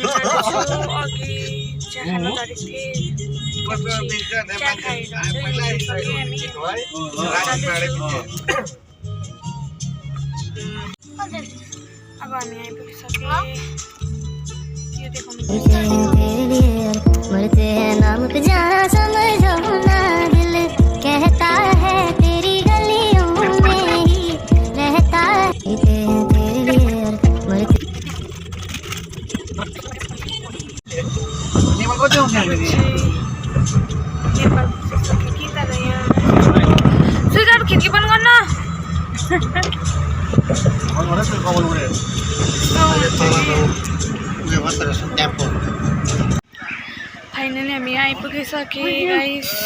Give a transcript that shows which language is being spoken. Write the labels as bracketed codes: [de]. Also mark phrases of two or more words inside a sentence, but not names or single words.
[ne] अब हामी आइपुगिसक्यौँ। यो देखाउनु [hi] मरते हैं नाम पे जहाँ समझो ना दिल कहता है तेरी गलियों में ही रहता है तेरे लिए मरते। [ne] स्वीकार खिड्की बन्द गर्न। फाइनली हामी आइपुगिसक्यौँ गाइस।